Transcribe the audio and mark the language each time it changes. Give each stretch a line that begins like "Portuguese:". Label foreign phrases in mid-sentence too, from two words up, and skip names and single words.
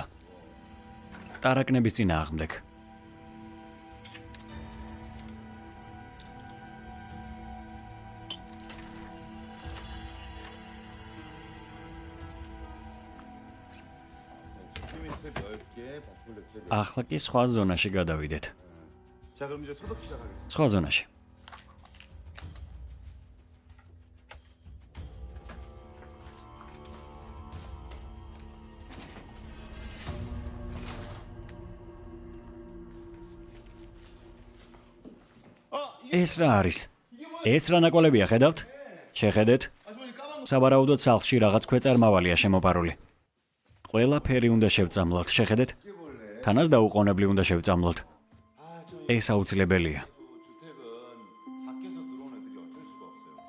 Georgian: ტარაკნების წინააღმდეგ. ახლა კი სხვა ზონაში გადავიდეთ.
Korean: 자, 그럼 이제 소독 시작하겠습니다.
Georgian: სხვა ზონაში. ეს რა არის? ეს რა ნაკვალებია, ხედავთ? შეხედეთ. სავარაუდოდ სახლში რაღაც ქვეწარმავალია შემოპარული. ყველაფერი უნდა შევწამლოთ, შეხედეთ? თანაც დაუყოვნებლი უნდა შევწამლოთ. ეს აუცილებელია.
Korean: 주택은 밖에서 들어오는 애들이 어쩔 수가 없어요.